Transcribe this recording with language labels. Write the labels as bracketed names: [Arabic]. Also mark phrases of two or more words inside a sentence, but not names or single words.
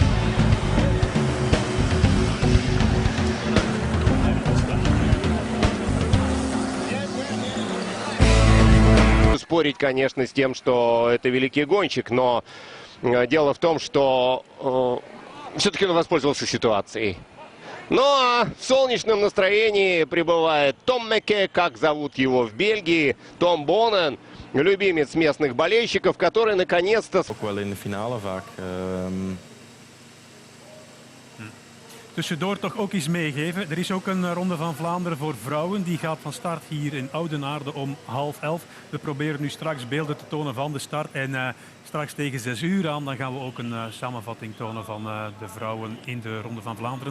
[Russian] Спорить, конечно, с тем, что это великий гонщик, но дело в том, что все-таки он воспользовался ситуацией. Ну а в солнечном настроении пребывает Том Макке, как зовут его в Бельгии, Том Бoonen, любимец местных болельщиков, который наконец-то... [Dutch] Tussendoor toch ook iets meegeven. Er is ook een Ronde van Vlaanderen voor vrouwen. Die gaat van start hier in Oudenaarde om 10:30. We proberen nu straks beelden te tonen van de start. En straks tegen 6 uur aan dan gaan we ook een samenvatting tonen van de vrouwen in de Ronde van Vlaanderen.